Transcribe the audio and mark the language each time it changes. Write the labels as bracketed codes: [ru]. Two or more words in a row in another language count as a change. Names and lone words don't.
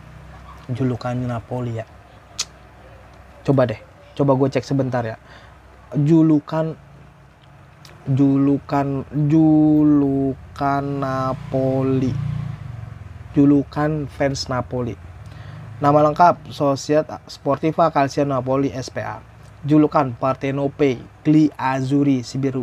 [id] Julukannya Napoli ya. Coba deh. Coba gue cek sebentar ya. Julukan Napoli. Julukan fans Napoli. Nama lengkap Società Sportiva Calcio Napoli SPA. Julukan Partenope, Gli Azzurri si biru.